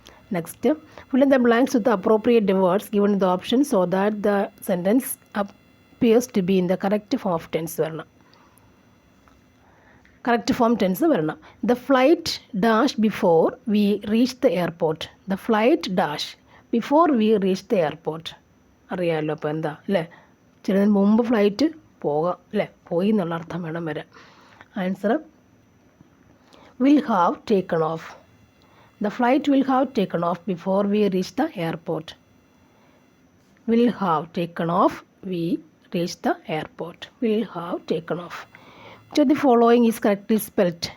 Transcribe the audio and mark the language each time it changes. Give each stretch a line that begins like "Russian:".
English: Next, fill in the blanks with the appropriate words given in the option so that the sentence appears to be in the correct form of tense വരണം. correct form tense വരണം. The flight dash before we reached the airport. The flight dash before we reached the airport.
Malayalam: അറിയാമല്ലോ അപ്പോൾ എന്താ അല്ലേ, ചിലതിന് മുമ്പ് flight പോകാം അല്ലേ, പോയി എന്നുള്ള അർത്ഥം വേണം വരാൻ.
English: Answer will have taken off. The flight will have taken off before we reach the airport. Will have taken off, we reach the airport. Will have taken off. So the following is correctly spelled.